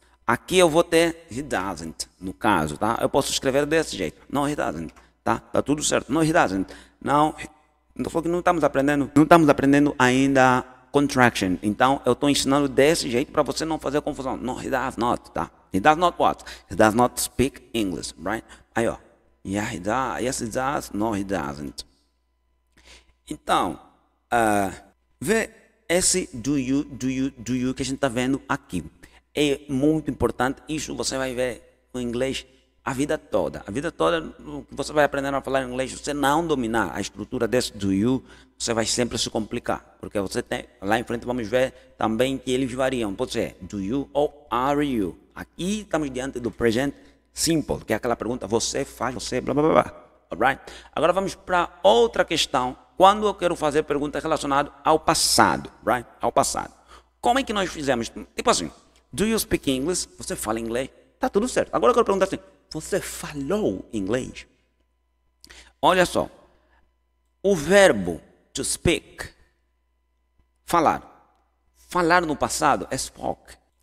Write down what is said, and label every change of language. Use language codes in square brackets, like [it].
[pt] Aqui eu vou ter [en] he doesn't, [pt] no caso, tá? Eu posso escrever desse jeito. [en] No, he doesn't. [pt] Tá? Tá tudo certo. [en] No, he doesn't. [pt] Não, só que não estamos aprendendo ainda contraction. Então, eu estou ensinando desse jeito para você não fazer confusão. [en] No, he does not, tá? He does not what? He does not speak English, right? [pt] Aí, ó. [en] Yeah, he does. Yes, he does. No, he doesn't. [pt] Então, vê esse do you que a gente está vendo aqui. É muito importante. Isso você vai ver no inglês a vida toda. A vida toda você vai aprendendo a falar inglês. Se você não dominar a estrutura desse do you, você vai sempre se complicar. Porque você tem, lá em frente vamos ver também que eles variam. Pode ser do you ou are you. Aqui estamos diante do present simple, que é aquela pergunta, você faz, você, blá, blá, blá, blá. Alright? Agora vamos para outra questão, quando eu quero fazer perguntas relacionadas ao passado, right? Ao passado. Como é que nós fizemos? Tipo assim, [en] do you speak English? [pt] Você fala inglês? Tá tudo certo. Agora eu quero perguntar assim, você falou inglês? Olha só, o verbo to speak, falar no passado é spoke.